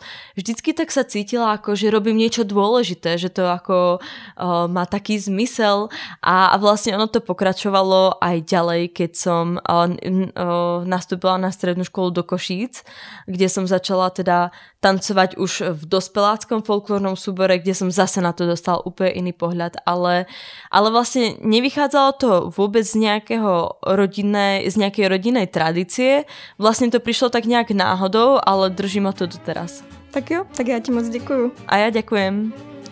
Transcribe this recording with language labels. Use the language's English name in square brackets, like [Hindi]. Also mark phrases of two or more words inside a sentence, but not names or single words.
[Slovak] vždycky tak sa cítila, ako že robím niečo dôležité, že to ako má taký zmysel a vlastne ono to pokračovalo aj ďalej, keď som nastúpila na strednú školu do Košíc, kde som začala teda tancovať už v dospeláckom folklórnom súbore, kde som zase na to dostala úplne iný pohľad, ale vlastne nevychádzalo to vôbec z nejakej rodinnej tradície. Vlastne to prišlo tak nejak náhodou, ale drží ma to doteraz. [Czech] Tak jo, tak já ti moc děkuju. A já děkujem.